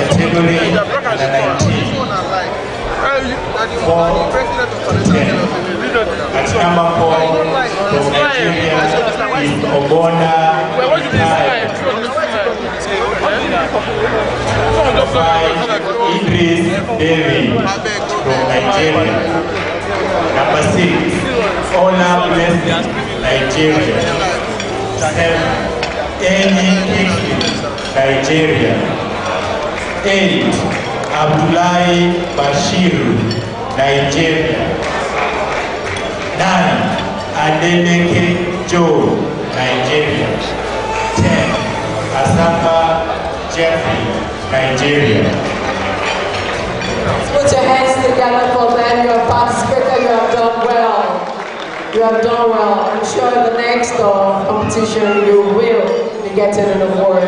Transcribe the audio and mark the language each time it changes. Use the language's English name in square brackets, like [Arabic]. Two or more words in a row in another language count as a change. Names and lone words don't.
[English] category under 19. 4 to 10. At number 4 from Nigeria is Obona Itai. Number 5, Idris Devi from Nigeria. Number 6, Ola Blessing, Nigeria. 7, Eni Kiki, Nigeria. 8, Abdullahi Bashir, Nigeria. 9, Adeleke Joe, Nigeria. 10, Asamba Jeffrey, Nigeria. Put your hands together for them. You have participated. You have done well. You have done well. I'm sure in the next competition you will be getting an award.